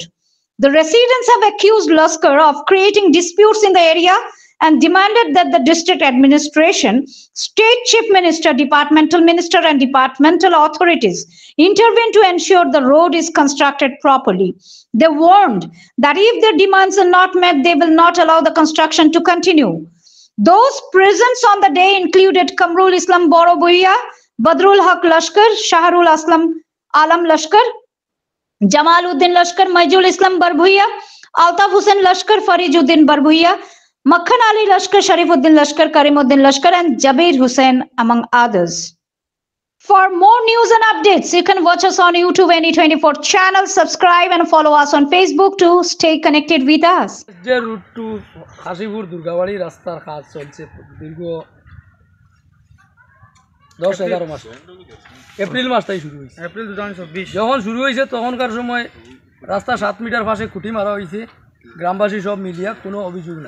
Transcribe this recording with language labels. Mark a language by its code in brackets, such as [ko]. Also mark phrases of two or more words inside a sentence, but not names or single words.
[en] The residents have accused Laskar of creating disputes in the area and demanded that the district administration, state chief minister, departmental minister, and departmental authorities intervene to ensure the road is constructed properly. They warned that if their demands are not met, they will not allow the construction to continue. Those present on the day included Kamrul Islam Boro Bhuiya, Badrul Haq Lashkar, Shahrul Alam Lashkar, Jamaluddin Lashkar, Majul Islam Barbhuiya, Altaf Hussain Lashkar, Farijuddin Barbhuiya, Makhan Ali Lashkar, Sharifuddin Lashkar, Karimuddin Lashkar, and Jabir Hussain, among others. For more news and updates, you can watch us on YouTube NE24 channel, subscribe and follow us on Facebook to stay connected with us. [bn] যে [en] route to [bn] কাশীপুর দুর্গাবাড়ি রাস্তার কাজ চলছে দীর্ঘ 10-11 মাস, এপ্রিল মাসটাই শুরু হয়েছে। এপ্রিল 2024 যখন শুরু হয়েছে তখনকার সময় রাস্তা 7 মিটার পাশে খুঁটি মারা হয়েছে, গ্রামবাসী সব মিলিয়া কোনো অভিযোগ নাই।